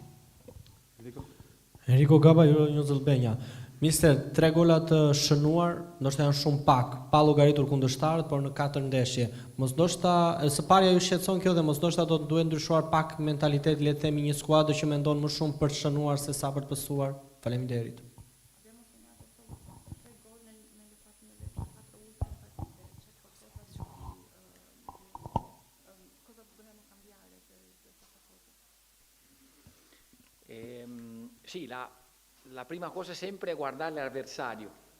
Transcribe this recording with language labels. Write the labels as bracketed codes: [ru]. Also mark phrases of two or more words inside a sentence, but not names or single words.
[sq] Enrico Gaba, News Albania. Mister, 3 gola të shënuar, ndoshta janë shumë pak, pa llogaritur kundërshtarët, por në 4 ndeshje. Mos ndoshta së parja ju shqetëson kjo dhe mos ndoshta do të duhet ndryshuar pak mentaliteti, le të themi një skuadër që mendon më shumë për të shënuar se sa për të pësuar. Faleminderit. [it] Sì, la prima cosa sempre è guardare l'avversario.